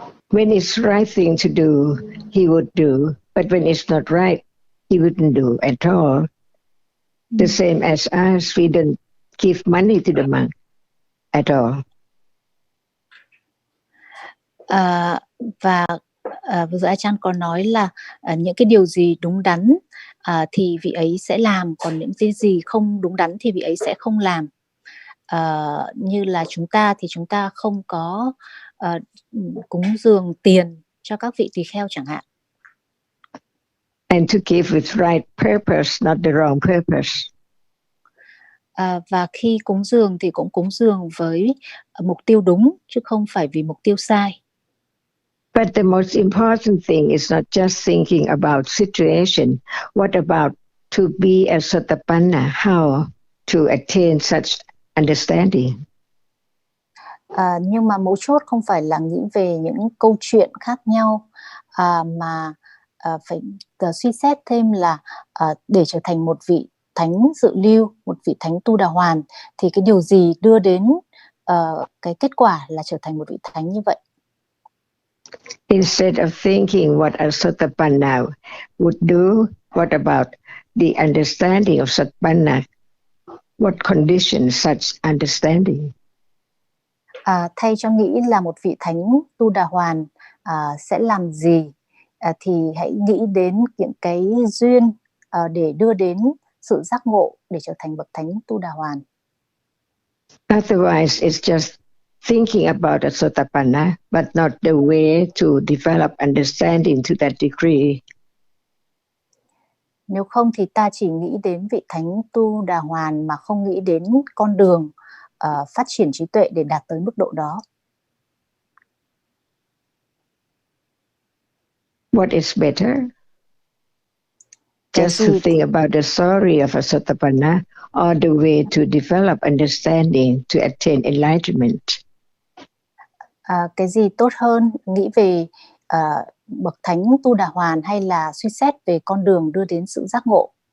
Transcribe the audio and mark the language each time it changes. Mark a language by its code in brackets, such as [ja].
[en] When it's right thing to do, he would do, but when it's not right, he wouldn't do at all. The same as us, we don't give money to the monk at all. [vi] Và vừa rồi Ajahn có nói là những cái điều gì đúng đắn thì vị ấy sẽ làm, còn những cái gì không đúng đắn thì vị ấy sẽ không làm. Như là chúng ta thì chúng ta không có cúng dường tiền cho các vị tỳ kheo chẳng hạn. [en] And to give with right purpose, not the wrong purpose. [vi] Và khi cúng dường thì cũng cúng dường với mục tiêu đúng, chứ không phải vì mục tiêu sai. [en] But the most important thing is not just thinking about situation. What about to be a Sotapanna? How to attain such understanding? [vi] Nhưng mà mấu chốt không phải là nghĩ về những câu chuyện khác nhau, mà phải suy xét thêm là để trở thành một vị thánh dự lưu, một vị thánh Tu Đà Hoàn, thì cái điều gì đưa đến cái kết quả là trở thành một vị thánh như vậy. [en] Instead of thinking what a Sotapanna would do, what about the understanding of Sotapanna? What conditions such understanding? [vi] Thay cho nghĩ là một vị thánh Tu Đà Hoàn sẽ làm gì, thì hãy nghĩ đến những cái duyên để đưa đến sự giác ngộ để trở thành bậc thánh Tu Đà Hoàn. [en] Otherwise, it's just thinking about a Sotapanna, but not the way to develop understanding to that degree. [vi] Nếu không thì ta chỉ nghĩ đến vị thánh Tu Đà Hoàn mà không nghĩ đến con đường phát triển trí tuệ để đạt tới mức độ đó. [en] What is better? Just to think about the story of a Sotapanna, or the way to develop understanding to attain enlightenment? [vi] Cái gì tốt hơn, nghĩ về bậc thánh Tu Đà Hoàn hay là suy xét về con đường đưa đến sự giác ngộ?